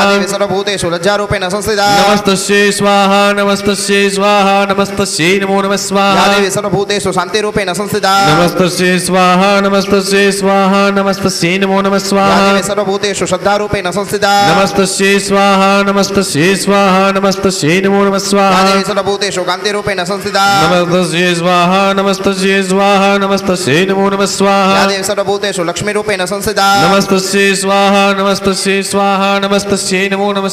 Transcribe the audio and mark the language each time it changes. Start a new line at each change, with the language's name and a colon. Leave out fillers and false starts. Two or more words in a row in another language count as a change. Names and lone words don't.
Sanskrit: देवी सर्वभूतेषु लज्जारूपेण संस्थिता. नमस्तस्य स्वाहा नमस्तस्य स्वाहा नमस्तस्य नमो नमः યા સ્વાહા. देवी सर्वभूतेषु शांतिरूपेण संस्थिता. नमस्तस्य स्वाहा नमस्तस्य स्वाहा नमस्तस्य नमो नमः યા સ્વાહા. देवी सर्वभूतेषु श्रद्धारूपेण संस्थिता. નમસ્તસ્ય स्वाहा नमस्तस्ये स्वाहा नमस्तस्ये नमो नमः या સ્વાહા देवी सर्वभूतेषु कान्तिरूपेण संस्थिता नमस्तस्ये स्वाहा नमस्तस्ये स्वाहा नमस्तस्ये नमो नमः या સ્વાહા देवी सर्वभूतेषु लक्ष्मीरूपेण संस्थिता नमस्तस्ये स्वाहा नमस्तस्ये स्वाहा नमस्तस्ये नमो नमः